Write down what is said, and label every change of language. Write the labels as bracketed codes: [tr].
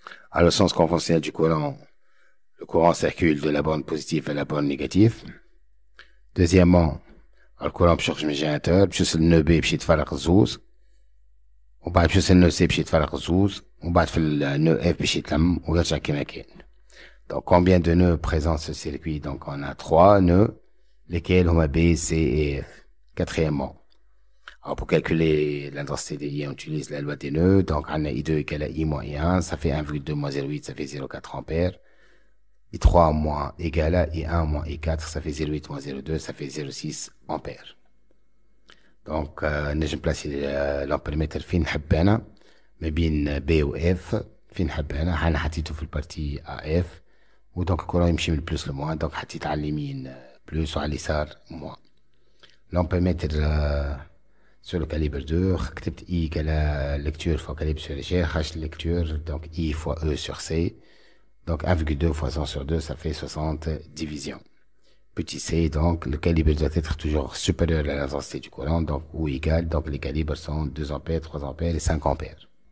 [fr] À le sens conventionnel du courant, le courant circule de la borne positive vers la borne négative. [ar] Deuxièmement, الكورون باش يخرج من جينيراتور باش يوصل لنو بي باش يتفرق الزوز وبعد باش يوصل لنو سي باش يتفرق الزوز وبعد في النو اف باش يتلم ويرجع كيما كان. [fr] Donc combien de nœuds présents ce circuit? Donc on a 3 nœuds, lesquels on a B, C et F. Quatrièmement, alors pour calculer l'intensité des I, on utilise la loi des nœuds. Donc on a I2 égale à I moins I1, ça fait 1,2 moins 0,8, ça fait 0,4 ampères. I3 moins égale à I1 moins I4, ça fait 0,8 moins 0,2, ça fait 0,6 ampères. [ar] Donc نجم [fr] placer l'ampèremètre [ar] فين نحب انا ما بين B و F فين نحب انا. انا حطيته في البارتي AF ودونك الكورون يمشي من البلوس للموان. دونك حطيت على اليمين بلوس وعلى اليسار موان. [fr] l'ampèremètre sur le calibre 2 كتبت I égale lecture fois calibre sur échelle خرجت lecture donc I fois E sur C. Donc 1,2 fois 100 sur 2 ça fait 60 divisions. Petit c, donc le calibre doit être toujours supérieur à l'intensité du courant, donc ou égal, donc les calibres sont 2 ampères, 3 ampères et 5 ampères.